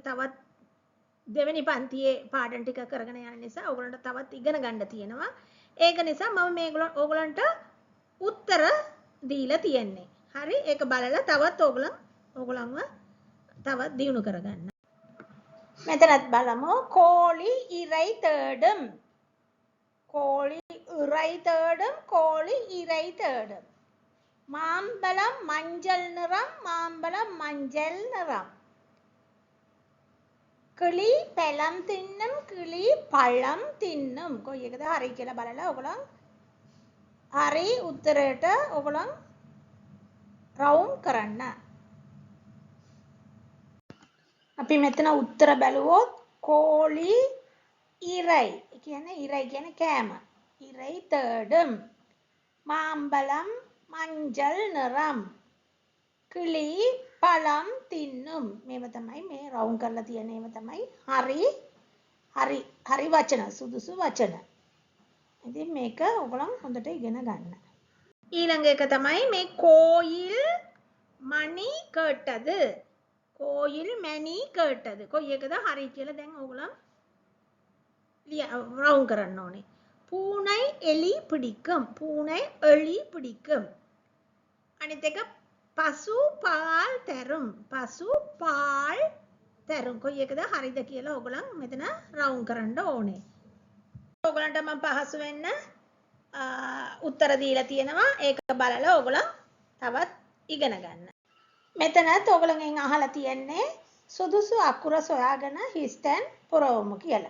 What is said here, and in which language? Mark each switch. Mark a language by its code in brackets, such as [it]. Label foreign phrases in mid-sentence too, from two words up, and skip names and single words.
[si] තවත් දෙවෙනි පන්තියේ පාඩම් ටික කරගෙන යන නිසා ඕගොල්ලන්ට තවත් ඉගෙන ගන්න තියෙනවා. ඒක නිසා මම මේගොල්ලෝ ඕගොල්ලන්ට උත්තර දීලා තියෙන්නේ. හරි, ඒක බලලා තවත් ඕගොල්ලන්ව තවත් දියුණු කරගන්න. මෙතනත් බලමු [ta] கோழி இரை தேடும். கோழி இறைத்தேடும் கோழி இறைத்தேடும். மாம்பழம் மஞ்சள் நிறம், மாம்பழம் மஞ்சள் நிறம். கிளி பழம் தின்னும், கிளி பழம் தின்னும். [si] කොයි එකද හරි කියලා බලලා ඔයගොල්ලන් හරි උත්තරයට ඔයගොල්ලන් රවුම් කරන්න. අපි මෙතන උත්තර බැලුවොත් [ta] கோழி இரை [si] කියන්නේ ඉරයි කියන්නේ කෑම. [ta] இரை தேடும். மாம்பழம் மஞ்சள் நிறம். கிளி பழம் தின்னும். [si] මේව තමයි මේ රවුම් කරලා තියෙන ඒවා තමයි හරි වචන, සුදුසු වචන. ඉතින් මේක ඔයගොල්ලන් හොඳට ඉගෙන ගන්න. ඊළඟ එක තමයි මේ [ta] கோயில் மணி கேட்டது. கோயில் மணி கேட்டது. [si] කොයි එකද හරි කියලා දැන් ඔයගොල්ලන් ரவுண்ட் කරන්න ඕනේ. [ta] பூனை எலி பிடிக்கும். பூனை எலி பிடிக்கும். [si] අනිත් එක [ta] பசு பால் தரும். பசு பால் தரும். [si] කොයි එකද හරිද කියලා ඔයගොල්ලන් මෙතන රවුම් කරන්න ඕනේ. ඔයගොල්ලන්ට මම පහසු වෙන්න උත්තර දීලා තියෙනවා. ඒක බලලා ඔයගොල්ලන් තවත් ඉගෙන ගන්න. මෙතනත් ඔයගොල්ලන්ගෙන් අහලා තියෙන්නේ සුදුසු අකුර සොයාගෙන හිස්තැන් පුරවමු කියලා.